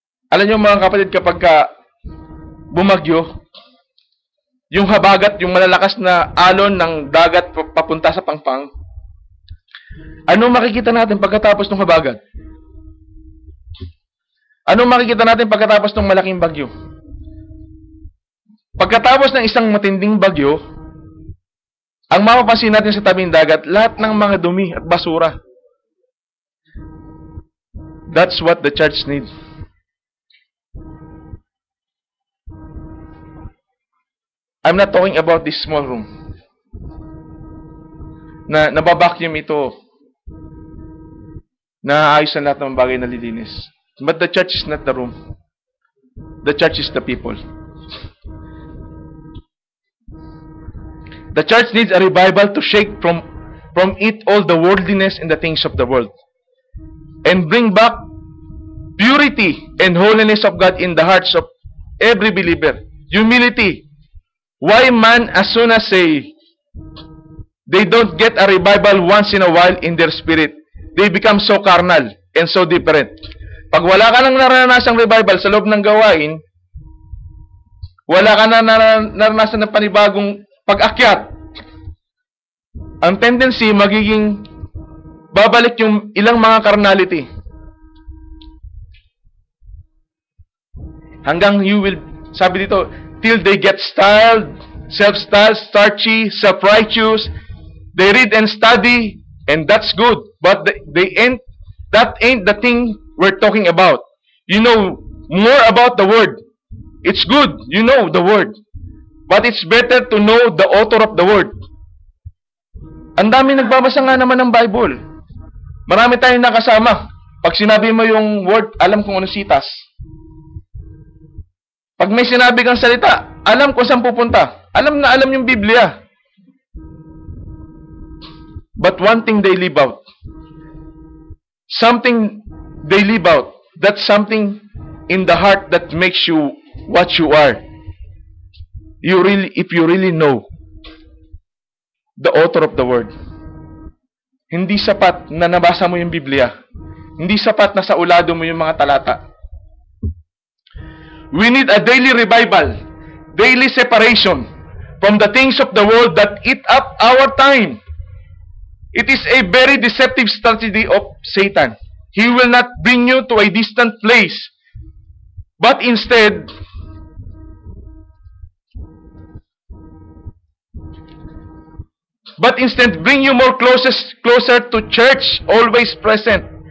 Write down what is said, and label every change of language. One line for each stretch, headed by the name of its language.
Filipino: Alam niyo mga kapatid, kapag bumagyo, yung habagat, yung malalakas na alon ng dagat papunta sa pangpang, ano makikita natin pagkatapos ng habagat? Ano makikita natin pagkatapos ng malaking bagyo? Pagkatapos ng isang matinding bagyo, ang mapapansin natin sa tabing dagat, lahat ng mga dumi at basura.
English: That's what the church needs. I'm not talking about this small room.
Filipino: Na nababacuum ito. Naayos ang lahat ng bagay na lilinis.
English: But the church is not the room. The church is the people. The church needs a revival to shake from it all the worldliness and the things of the world. And bring back purity and holiness of God in the hearts of every believer. Humility. Why man, as soon as they don't get a revival once in a while in their spirit, they become so carnal and so different.
Filipino: Pag wala ka nang naranasang revival sa loob ng gawain, wala ka na naranasan ng panibagong pag-akyat, ang tendency magiging babalik yung ilang mga carnality. Hanggang
English: you will,
Filipino: sabi dito,
English: till they get styled, self-styled, starchy, self-righteous. They read and study, and that's good. But that ain't the thing we're talking about. You know more about the Word. It's good, you know the Word. But it's better to know the author of the Word.
Filipino: Ang dami nagbabasa nga naman ng Bible. Marami tayong nakasama. Pag sinabi mo yung word, alam kung ano sitas. Pag may sinabi kang salita, alam kung saan pupunta. Alam na alam yung Biblia.
English: But one thing they leave out. Something they leave out. That's something in the heart that makes you what you are. If you really know the author of the word.
Filipino: Hindi sapat na nabasa mo yung Biblia. Hindi sapat na sa ulado mo yung mga talata.
English: We need a daily revival, daily separation from the things of the world that eat up our time. It is a very deceptive strategy of Satan. He will not bring you to a distant place, but instead, bring you more closer to church, always present.